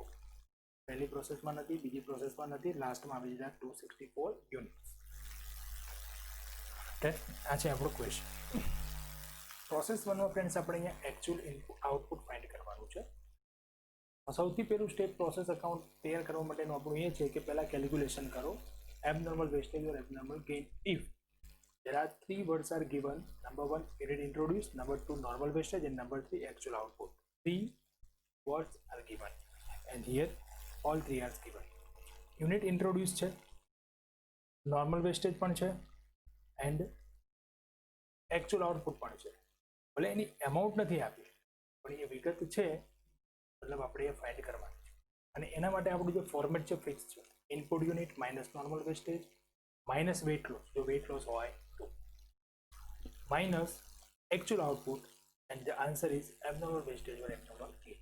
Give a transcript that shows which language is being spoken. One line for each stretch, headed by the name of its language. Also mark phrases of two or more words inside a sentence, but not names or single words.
Gujarati: પહેલી પ્રોસેસમાં નથી, બીજી પ્રોસેસમાં નથી, લાસ્ટમાં આવી દીધા 264 યુનિટ્સ. આ છે આપણો ક્વેશ્ચન. પ્રોસેસ વનમાં ફ્રેન્ડ્સ આપણે અહીંયા
English: actual input output find
Gujarati: કરવાનું છે. સૌથી પહેલું સ્ટેપ
English: process account
Gujarati: તૈયાર કરવા માટેનું આપણું એ છે કે પહેલાં કેલ્ક્યુલેશન કરો
English: abnormal wastage or abnormal gain if there are three words are given. Number 1 unit introduced, number 2 normal wastage, and number 3 actual output. Three words are given and here all three are given. Unit introduced છે, normal wastage
Gujarati: પણ છે
English: and actual output
Gujarati: પણ છે. ભલે એની amount નથી આપી પણ એ વિગત છે, મતલબ આપણે એ ફાઇન્ડ કરવાની છે. અને એના માટે આપણું જે ફોર્મેટ છે ફિક્સ છે.
English: input unit minus normal wastage minus wet loss,
Gujarati: જો વેટ લોસ હોય તો,
English: minus actual output and the answer is abnormal wastage or abnormal gain.